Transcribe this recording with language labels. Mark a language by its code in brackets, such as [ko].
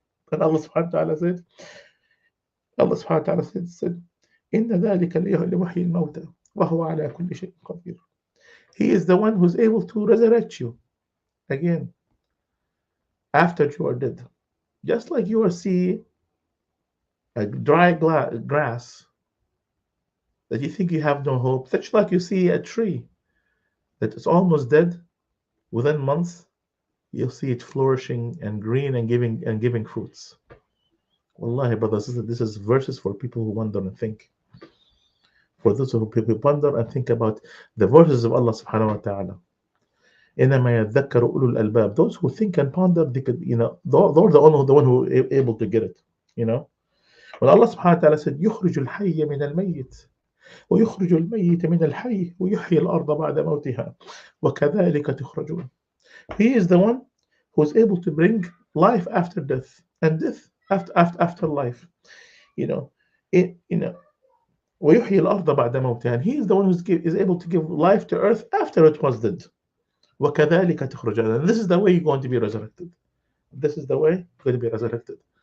[en] And Allah subhanahu wa ta'ala said [ar] إن ذلك لمحيي الموتى وهو على كل شيء قدير. [en] He is the one who's able to resurrect you again after you are dead. Just like you are seeing a dry grass that you think you have no hope, such like you see a tree that is almost dead, within months you'll see it flourishing and green and giving fruits. Wallahi, brothers, this is verses for people who wonder and think. For those who wonder and think about the verses of Allah subhanahu wa ta'ala. [ar] إنما يذكر أولو الألباب. [en] Those who think and ponder, they could, they're the one who are able to get it. When Allah subhanahu wa ta'ala said, [ar] يخرج الحي من الميت ويخرج الميت من الحي ويحيي الأرض بعد موتها وكذلك تخرجون. [en] He is the one who is able to bring life after death and death after life. [ar] ويحيي الأرض بعد موتها. [en] And he is the one who is able to give life to earth after it was dead. [ar] وكذلك تخرجون. [en] And this is the way you're going to be resurrected. This is the way you're going to be resurrected.